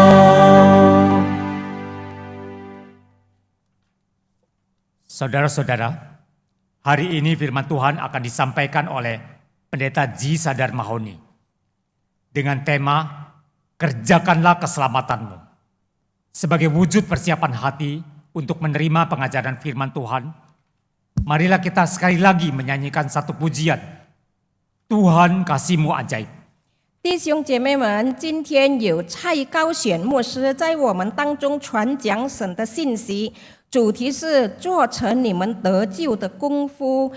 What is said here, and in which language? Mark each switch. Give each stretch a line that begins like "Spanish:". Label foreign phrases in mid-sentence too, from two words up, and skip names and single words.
Indonesian: Saudara-saudara, hari ini firman Tuhan akan disampaikan oleh Pendeta Ji Sadar Mahoni dengan tema Kerjakanlah Keselamatanmu. Sebagai wujud persiapan hati untuk menerima pengajaran firman Tuhan, marilah kita sekali lagi menyanyikan satu pujian, Tuhan kasih-Mu ajaib.
Chinese: 弟兄姐妹们，今天有蔡高选牧师在我们当中传讲神的信息，主题是做成你们得救的功夫。